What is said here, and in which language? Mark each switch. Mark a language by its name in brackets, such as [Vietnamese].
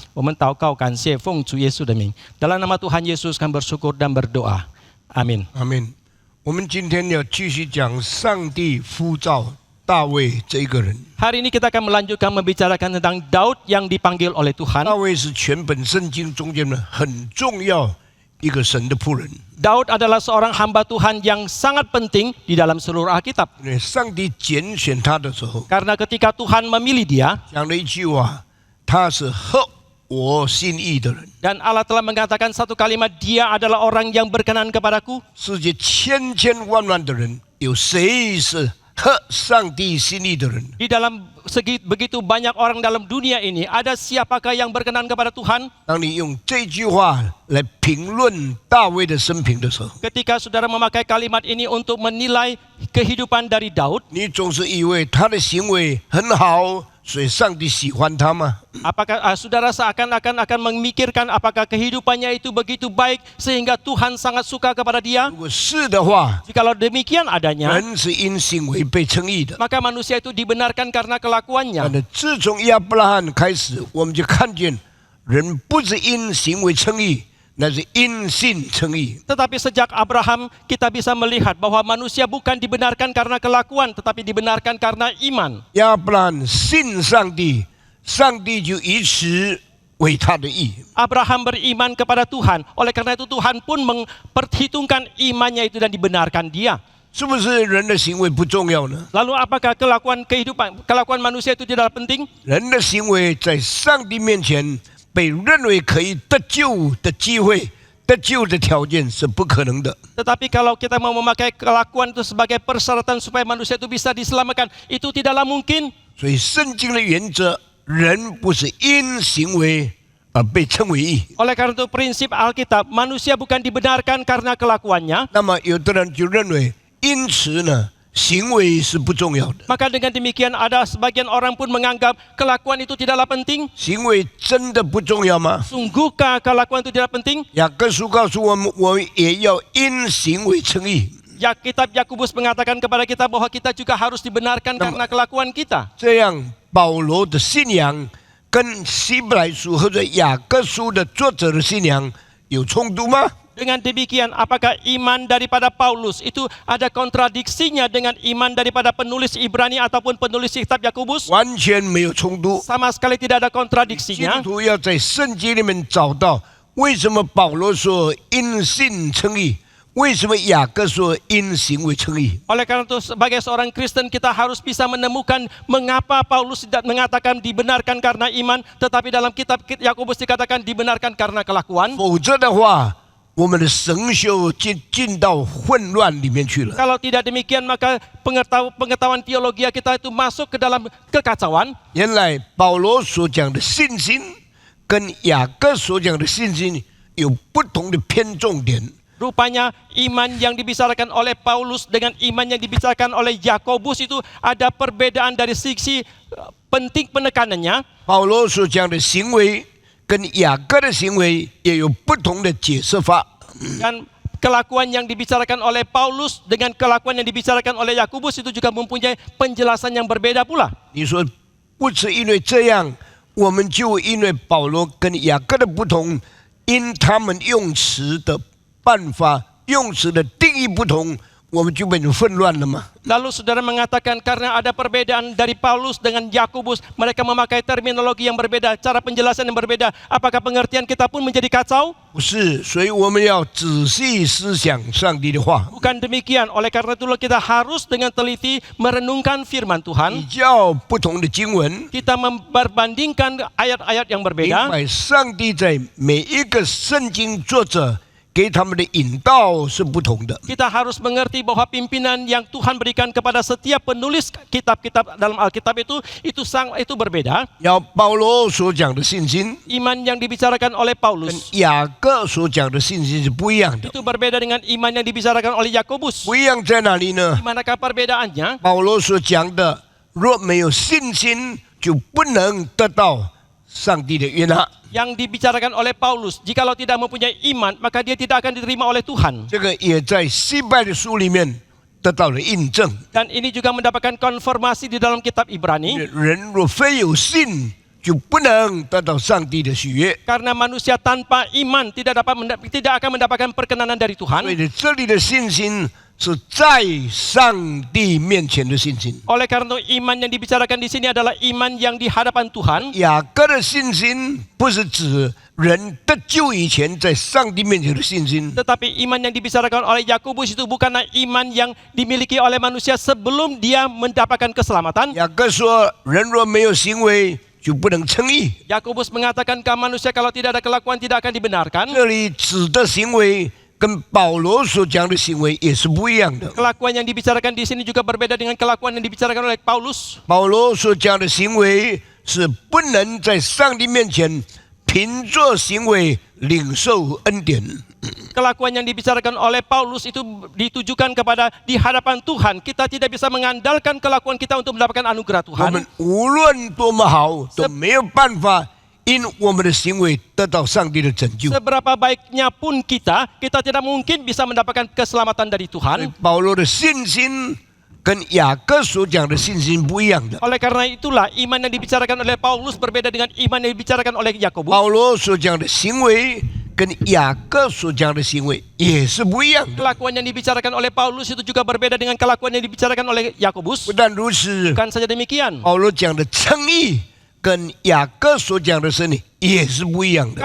[Chinese] 我们祷告感谢奉主耶稣的名， [Indonesian] dalam nama Tuhan Yesus kami bersyukur dan berdoa. Amin. [Chinese] 阿门。我们今天要继续讲上帝呼召大卫这个人。 [Indonesian] Hari ini kita akan melanjutkan membicarakan tentang Daud yang dipanggil oleh Tuhan. [Chinese] 大卫是全本圣经中间的很重要一个神的仆人。 [Indonesian] Daud adalah seorang hamba Tuhan yang sangat penting di dalam seluruh Alkitab. [Chinese] 因为上帝拣选他的时候， [Indonesian] Karena ketika Tuhan memilih dia, [Chinese] 讲了一句话，他是合我心意的人。 [Indonesian] dan Allah telah mengatakan satu kalimat, dia adalah orang yang berkenan kepadaku. [Chinese] 世界千千万万的人，有谁是合上帝心意的人？ [Indonesian] Di dalam begitu banyak orang dalam dunia ini, ada siapakah yang berkenan kepada Tuhan? [Chinese] 当你用这句话来评论大卫的生平的时候， [Indonesian] Ketika saudara memakai kalimat ini untuk menilai kehidupan dari Daud, [Chinese] 你总是以为他的行为很好，所以上帝喜欢他吗？ [Indonesian] apakah saudara seakan-akan akan memikirkan apakah kehidupannya itu begitu baik sehingga Tuhan sangat suka kepada dia? [Chinese] 如果是的话， [Indonesian] Jikalau demikian adanya, [Chinese] 人是因行为被称义的。 [Indonesian] maka manusia itu dibenarkan karena kelakuannya. [Chinese] 但是自从亚伯拉罕开始，我们就看见人不是因行为称义，那是因信称义。 [Indonesian] Tetapi sejak Abraham kita bisa melihat bahwa manusia bukan dibenarkan karena kelakuan, tetapi dibenarkan karena iman. [Chinese] 亚伯拉罕信上帝，上帝就以此为他的义。 [Indonesian] Abraham beriman kepada Tuhan, oleh karena itu Tuhan pun memperhitungkan imannya itu dan dibenarkan dia. [Chinese] 是不是人的行为不重要呢？ [Indonesian] Lalu apakah kelakuan manusia itu tidak penting? [Chinese] 人的行为在上帝面前被认为可以得救的机会、得救的条件是不可能的。 [Indonesian] Tetapi kalau kita mau memakai kelakuan itu sebagai persyaratan supaya manusia itu bisa diselamatkan, itu tidaklah mungkin. [Chinese] 所以圣经的原则，人不是因行为而被称为义。 [Indonesian] Oleh karena itu prinsip Alkitab, manusia bukan dibenarkan karena kelakuannya. [Chinese] 那么有的人就认为，因此呢，行为是不重要的。 [Indonesian] Maka dengan demikian ada sebagian orang pun menganggap kelakuan itu tidaklah penting. [Chinese] 行为真的不重要吗？ [Indonesian] Sungguhkah kelakuan itu tidak penting? [Chinese] 雅各书告诉我们，我们也要因行为称义。 [Indonesian] Ya, kitab Yakobus mengatakan kepada kita bahwa kita juga harus dibenarkan karena kelakuan kita. [Chinese] 这样，保罗的信仰跟希伯来书或者雅各书的作者的信仰有冲突吗？ [Indonesian] Dengan demikian, apakah iman daripada Paulus itu ada kontradiksinya dengan iman daripada penulis Ibrani ataupun penulis kitab Yakobus? [Chinese] 完全没有冲突。 [Indonesian] Sama sekali tidak ada [Chinese] 基 [Indonesian] kontradiksinya. [Chinese] 督徒要在圣经里面找到为什么保罗说因信称义，为什么雅各说因行为称义？ [Indonesian] Oleh karena itu sebagai seorang Kristen kita harus bisa menemukan mengapa Paulus tidak mengatakan dibenarkan karena iman, tetapi dalam kitab Yakobus dikatakan dibenarkan karena kelakuan. [Chinese] 否则的话，我们的神修进到混乱里面去了。 [Indonesian] Kalau tidak demikian maka pengetahuan teologi kita itu masuk ke dalam kekacauan. [Chinese] 原来保罗所讲的信心跟雅各所讲的信心有不同的偏重点。 [Indonesian] Rupanya iman yang dibicarakan oleh Paulus dengan iman yang dibicarakan oleh Yakobus itu ada perbedaan dari sisi penting penekanannya. [Chinese] 保罗所讲的行为跟雅各的行为也有不同的解释法。 [Indonesian] Dan kelakuan yang dibicarakan oleh Paulus dengan kelakuan yang dibicarakan oleh Yakobus itu juga mempunyai penjelasan yang berbeda pula. [Chinese] 你说不是因为这样，我们就因为保罗跟雅各的不同，因他们用词的办法、用词的定义不同，我们就变成混乱了吗？ [Indonesian] Lalu saudara mengatakan karena ada perbedaan dari Paulus dengan Yakobus, mereka memakai terminologi yang berbeda, cara penjelasan yang berbeda. Apakah pengertian kita pun menjadi kacau? [Chinese] 不是，所以我们要仔细思想上帝的话， [Indonesian] Bukan demikian. Oleh karena itulah kita harus dengan teliti merenungkan firman [Chinese] 比 [Indonesian] Tuhan. [Chinese] 较不同的经文， [Indonesian] Kita memperbandingkan ayat-ayat yang [Chinese] 明 [Indonesian] berbeda. [Chinese] 白上帝在每一个圣经作者给他们的引导是不同的。 [Indonesian] Kita harus mengerti bahwa pimpinan yang Tuhan berikan kepada setiap penulis kitab-kitab dalam Alkitab itu berbeda. [Chinese] 要保罗所讲的信心， [Indonesian] Iman yang dibicarakan oleh [Chinese] 跟 [Indonesian] Paulus [Chinese] 雅各所讲的信心是不一样的。 [Indonesian] itu berbeda dengan iman yang dibicarakan oleh Yakobus. [Chinese] 不一样在哪里呢 [Indonesian] Di？ manakah perbedaannya? [Chinese] 保罗所讲的，若没有信心，就不能得到上帝的悦纳。 [Indonesian] Yang dibicarakan oleh Paulus, jikalau tidak mempunyai iman, maka dia tidak akan diterima oleh Tuhan. [Chinese] 这个也在希伯来书里面得到了印证。 [Indonesian] Dan ini juga mendapatkan konfirmasi di dalam kitab Ibrani. [Chinese] 人若非有信，就不能得到上帝的喜悦。 [Indonesian] Karena manusia tanpa iman tidak akan mendapatkan perkenanan dari [Chinese] 所以呢，这里的信心是在上帝面前的信心。 [Indonesian] Oleh karena itu, iman yang dibicarakan di sini adalah iman yang di hadapan Tuhan. [Chinese] 雅各的信心不是指人得救以前在上帝面前的信心， [Indonesian] Tetapi iman yang dibicarakan oleh Yakobus itu bukanlah iman yang dimiliki oleh manusia sebelum dia mendapatkan keselamatan. [Chinese] 雅各说：“人若没有行为，就不能称义。 [Indonesian] Yakobus mengatakan manusia kalau tidak ada kelakuan tidak akan dibenarkan. [Chinese] 这里指的行为跟保罗所讲的行为也是不一样的。 [Indonesian] Kelakuan yang dibicarakan di sini juga berbeda dengan kelakuan yang dibicarakan oleh Paulus. [Chinese] 保罗所讲的行为是不能在上帝面前凭着行为领受恩典。 [Indonesian] Kelakuan yang dibicarakan oleh Paulus itu ditujukan kepada di hadapan Tuhan. Kita tidak bisa mengandalkan kelakuan kita untuk mendapatkan anugerah [Chinese] 我 [Indonesian] Tuhan. [Chinese] 们无论多么好，都没有办法因我们的行为得到上帝的拯救。 [Indonesian] Seberapa baiknya pun kita tidak mungkin bisa mendapatkan keselamatan dari [Chinese] 所以 [Indonesian] Tuhan. [Chinese] 保罗的信心跟雅各所讲的信心不一样的。 [Indonesian] Oleh karena itulah iman yang dibicarakan oleh Paulus berbeda dengan iman yang dibicarakan oleh Yakobus. [Chinese] 保罗所讲的行为跟雅各所讲的行为也是不一样的。 [Indonesian] Kelakuan yang dibicarakan oleh Paulus itu juga berbeda dengan kelakuan yang dibicarakan oleh Yakobus. [Chinese] 不但如此， [Indonesian] Bukan saja demikian. [Chinese] 保罗讲的称义跟雅各所讲的真理也是不一样的。